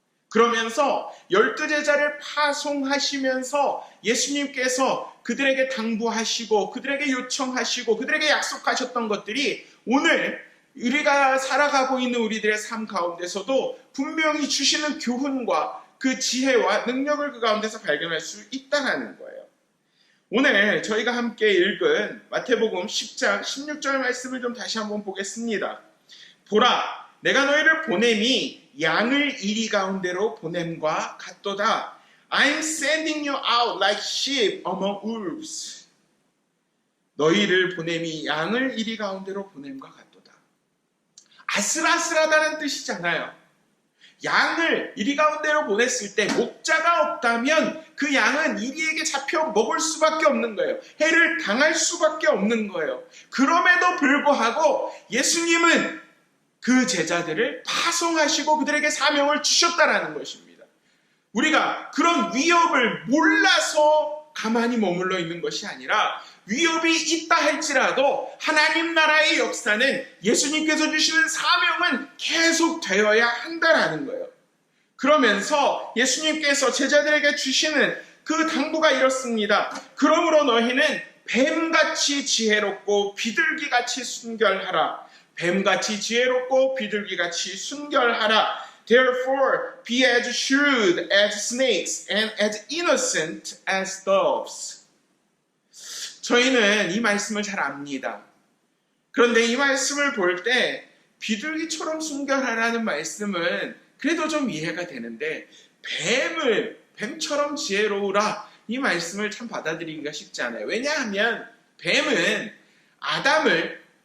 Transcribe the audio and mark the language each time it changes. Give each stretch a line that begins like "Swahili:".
Korean: 그러면서 12제자를 파송하시면서 예수님께서 그들에게 당부하시고 그들에게 요청하시고 그들에게 약속하셨던 것들이 오늘 우리가 살아가고 있는 우리들의 삶 가운데서도 분명히 주시는 교훈과 그 지혜와 능력을 그 가운데서 발견할 수 있다는 거예요. 오늘 저희가 함께 읽은 마태복음 10장 16절 말씀을 좀 다시 한번 보겠습니다. 보라, 내가 너희를 보냄이 양을 이리 가운데로 보냄과 같도다.
English: I'm sending you out like sheep among wolves.
Korean: 너희를 보냄이 양을 이리 가운데로 보냄과 같도다. 아슬아슬하다는 뜻이잖아요. 양을 이리 가운데로 보냈을 때 목자가 없다면 그 양은 이리에게 잡혀 먹을 수밖에 없는 거예요. 해를 당할 수밖에 없는 거예요. 그럼에도 불구하고 예수님은 그 제자들을 파송하시고 그들에게 사명을 주셨다라는 것입니다. 우리가 그런 위협을 몰라서 가만히 머물러 있는 것이 아니라 위협이 있다 할지라도 하나님 나라의 역사는 예수님께서 주시는 사명은 계속 되어야 한다라는 거예요. 그러면서 예수님께서 제자들에게 주시는 그 당부가 이렇습니다. 그러므로 너희는 뱀같이 지혜롭고 비둘기같이 순결하라. 뱀같이 지혜롭고 비둘기같이 순결하라.
English: Therefore, be as shrewd as snakes and as innocent as doves.
Korean: 저희는 이 말씀을 잘 압니다. 그런데 이 말씀을 볼 때 비둘기처럼 순결하라는 말씀은 그래도 좀 이해가 되는데 뱀처럼 지혜로우라 이 말씀을 참 받아들이기가 쉽지 않아요. 왜냐하면 뱀은 아담을